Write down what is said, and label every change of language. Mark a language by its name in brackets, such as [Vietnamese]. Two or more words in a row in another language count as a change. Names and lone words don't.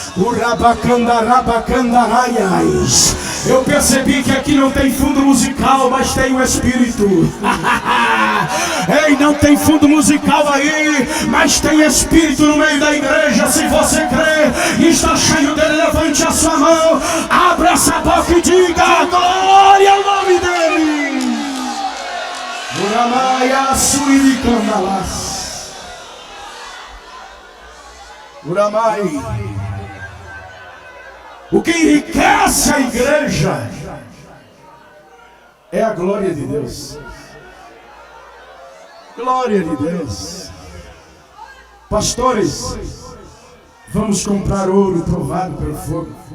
[Portuguese] Urabacandarabacandaraia. Eu percebi que aqui não tem fundo musical, mas tem o Espírito. Ei, não tem fundo musical aí, mas tem Espírito no meio da igreja. Se você crê e está cheio dele, levante a sua mão, abra essa boca e diga glória ao nome dele. Uramaia suriricandalas. Uramai. O que enriquece a igreja é a glória de Deus. Glória de Deus. Pastores, vamos comprar ouro provado pelo fogo.